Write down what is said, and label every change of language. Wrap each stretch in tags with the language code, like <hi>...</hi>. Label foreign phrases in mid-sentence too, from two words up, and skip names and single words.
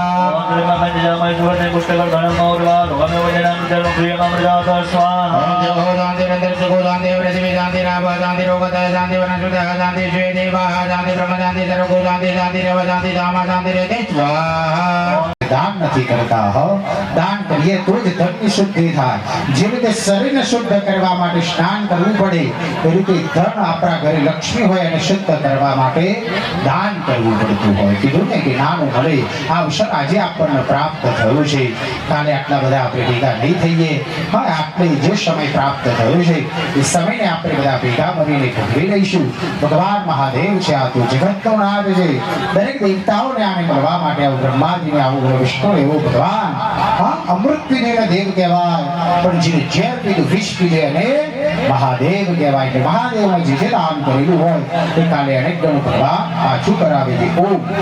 <sa>ओम देवो शान्तिरन्तरिक्षको शान्ति पृथिवी शान्तिरापः शान्तिरोगदय शान्ति वनस्पतय शान्ति विश्वे देवाः शान्ति ब्रह्म शान्ति सर्वभूत शान्ति शान्तिरेव शान्ति सामा शान्तिरेति स्वाहा</sa> <gu>દાન નથી કરતા હો દાન કરીએ તો જ ધનની શુદ્ધિ થાય જે રીતે શરીરને શુદ્ધ કરવા માટે સ્નાન કરવું પડે એ રીતે ધન આપણા ઘરે લક્ષ્મી હોય અને શુદ્ધ કરવા માટે દાન કરવું પડતું હોય કીધું ને કે નાનું મળે આ અવસર આજે આપણને પ્રાપ્ત થયું છે કાલે આટલા બધા આપણે ભેગા નહીં થઈએ હા આપણે જે સમય પ્રાપ્ત થયો છે એ સમયને આપણે બધા ભેગા મળીને ભોગવી લઈશું ભગવાન મહાદેવ છે આ તો જગતનો નાથ છે દરેક દેવતાઓને આને મળવા માટે આવું બ્રહ્માજીને આવું વિષ્ણુ એવું ભગવાન હા અમૃત પીને દેવ કહેવાય પણ જેને ઝેર પીધું વિષ પીધે અને મહાદેવ કહેવાય કે મહાદેવને જે દાન કરેલું હોય એ કાલે અનેક ગણું ભગવાન પાછું કરાવે છે ઓમ</gu>